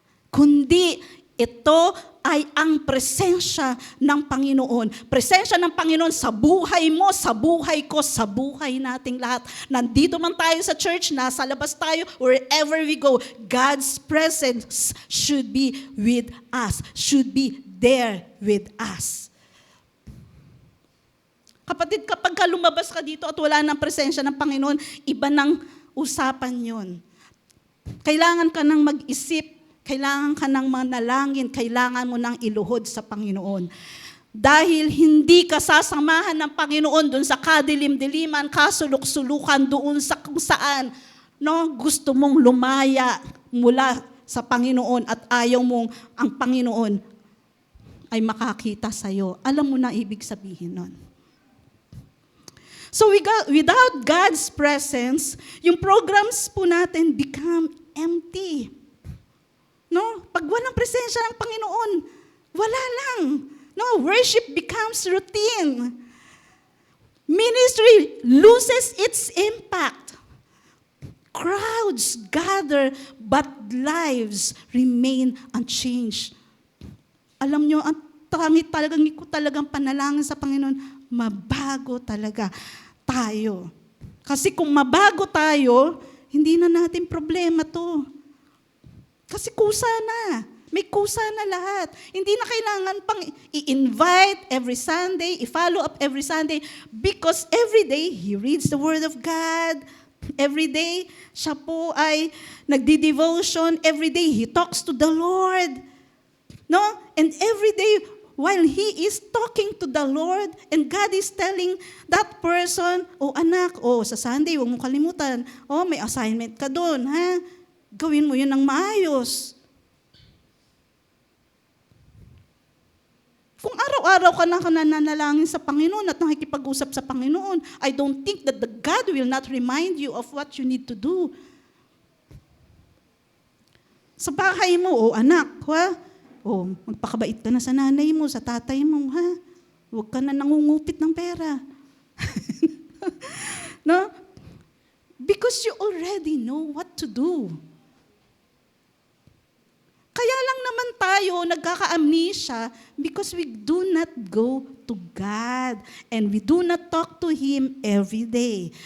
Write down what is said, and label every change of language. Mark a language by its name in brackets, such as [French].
[Filipino] Kundi ito ay ang presensya ng Panginoon. Presensya ng Panginoon sa buhay mo, sa buhay ko, sa buhay nating lahat. Nandito man tayo sa church, nasa labas tayo, [English] wherever we go, God's presence should be with us, should be there with us. [Filipino] Kapatid, kapag lumabas ka dito at wala ng presensya ng Panginoon, iba ng usapan yon. Kailangan ka nang mag-isip, kailangan ka ng manalangin, kailangan mo nang iluhod sa Panginoon. Dahil hindi ka sasamahan ng Panginoon doon sa kadilim-diliman, kasulok-sulukan doon sa kung saan gusto mong lumaya mula sa Panginoon at ayaw mong ang Panginoon ay makakita sa'yo. Alam mo na ibig sabihin nun. [English] So without God's presence, yung programs [Filipino] po natin [English] become empty. No? [Filipino] Pag walang presensya ng Panginoon, wala lang. No, [English] worship becomes routine. Ministry loses its impact. Crowds gather, but lives remain unchanged. [Filipino] Alam nyo, Talagang ko talagang panalangin sa Panginoon, mabago talaga tayo. Kasi kung mabago tayo, hindi na natin problema to. Kasi kusa na. May kusa na lahat. Hindi na kailangan pang i-invite [English] every Sunday, i-follow up every Sunday, because every day, he reads the Word of God. Every day, [Filipino] siya po ay nagdi-devotion. [English] Every day, he talks to the Lord. No? And every day, while he is talking to the Lord, and God is telling that person, [Filipino] oh anak, oh sa Sunday, huwag mo kalimutan, oh may assignment ka doon, ha? Gawin mo yun ng maayos. Kung araw-araw ka na nanalangin sa Panginoon [English] at nakikipag-usap sa Panginoon, I don't think that the God will not remind you of what you need to do. [Filipino] Sa bahay mo, oh anak, ha? Oh, magpakabait ka na sa nanay mo, sa tatay mo, ha? Huwag ka na nangungupit ng pera. No? [English] Because you already know what to do. [Filipino] Kaya lang naman tayo nagkaka-amnesia [English] because we do not go to God and we do not talk to Him every day.